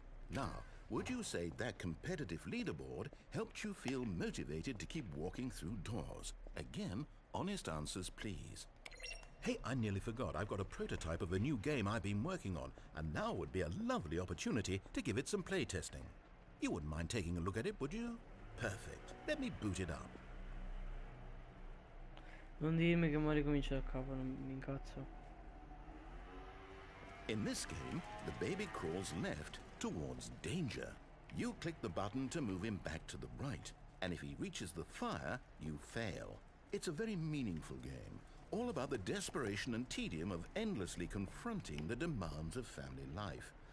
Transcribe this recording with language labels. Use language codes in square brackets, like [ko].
[en] Now, would you say that competitive leaderboard helped you feel motivated to keep walking through doors? Again, honest answers, please. Hey, I nearly forgot. I've got a prototype of a new game I've been working on, and now would be a lovely opportunity to give it some playtesting. You wouldn't mind taking a look at it, would you? Perfect. Let me boot it up. [it] Non dirmi che mo ricomincio da capo, non mi incazzo. [en] In this game, the baby crawls left towards danger. You click the button to move him back to the right, and if he reaches the fire, you fail. It's a very meaningful game, all about the desperation and tedium of endlessly confronting the demands of family life.